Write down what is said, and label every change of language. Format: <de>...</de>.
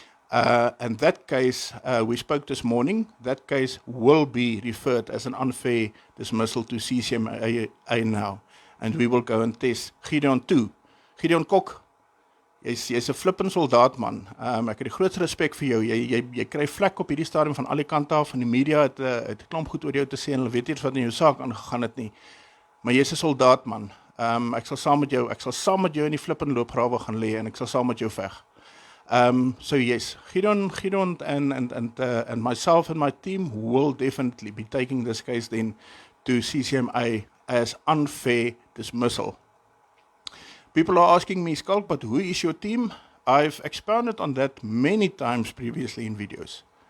<en>And that case, we spoke this morning, that case will be referred as an unfair dismissal to CCMA now, and we will go and test Gideon too.</en> <af>Gideon Kok, jy's 'n flippin soldaat man. Ek het die grootste respek vir jou. Jy kry vlek op hierdie stadium van al die kante af, en die media het 'n klomp goed oor jou te sê, en hulle weet eers wat in jou saak aangegaan het nie. Maar jy's 'n soldaat man. Ek sal saam met jou in die flippin loopgrawe gaan lê, en ek sal saam met jou veg.</af> <en>So yes, Gideon and myself and my team will definitely be taking this case then to CCMA as unfair dismissal. People are asking me, Schalk, but who is your team? I've expounded on that many times previously in videos.</en>